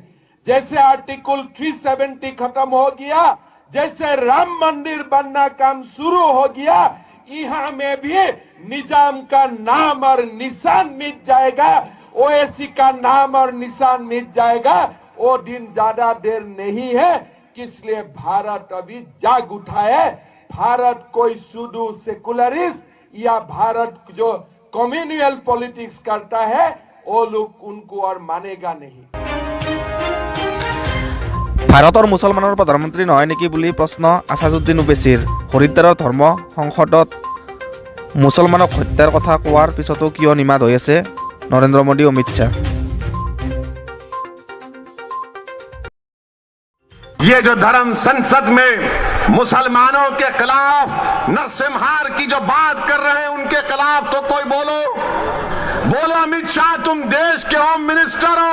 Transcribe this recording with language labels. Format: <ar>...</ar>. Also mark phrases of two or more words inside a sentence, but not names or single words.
<hi>जैसे आर्टिकल 370 खत्म हो गया, जैसे राम मंदिर बनना काम शुरू हो गया, यहाँ में भी निजाम का नाम और निशान मिट जाएगा, ओवैसी का नाम और निशान मिट जाएगा। वो दिन ज्यादा देर नहीं है, इसलिए भारत अभी जाग उठा है। भारत कोई</hi> <en>pseudo secularist</en> <hi>या भारत जो</hi> <en>communal politics</en> <hi>करता है, वो लोग उनको और मानेगा नहीं।</hi> <as>ভাৰতৰ মুছলমানৰ প্ৰধানমন্ত্ৰী নহয় নেকি বুলি প্ৰশ্ন আছাদুদ্দিন ওবেচিৰ। হৰিদ্বাৰৰ ধৰ্ম সংসদত মুছলমানক হত্যাৰ কথা কোৱাৰ পিছতো কিয় নিমাত হৈ আছে নৰেন্দ্ৰ মোদী, অমিত শ্বাহ।</as> <hi>ये जो धर्म संसद में मुसलमानों के खिलाफ नरसिम्हार की जो बात कर रहे हैं, उनके खिलाफ तो कोई बोलो अमित शाह, तुम देश के</hi> <en>home minister</en> <hi>हो।</hi>